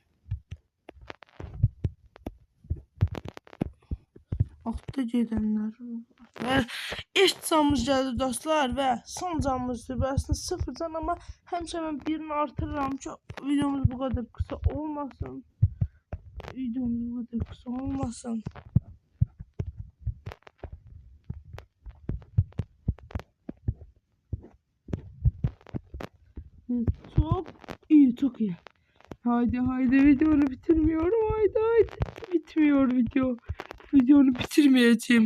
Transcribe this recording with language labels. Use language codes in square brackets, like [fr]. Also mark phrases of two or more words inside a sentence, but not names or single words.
[az] Altta gedənlər və eş canımız gəldi dostlar və son canımızdır. Və əslində 0 can amma həmişə mən birini artırıram ki videomuz bu qədər qısa olmasın. Videomuz bu qədər qısa olmasın. [tr] Çok iyi, çok iyi. Haydi videonu bitirmiyorum. Haydi bitmiyor video. Videonu bitirmeyeceğim.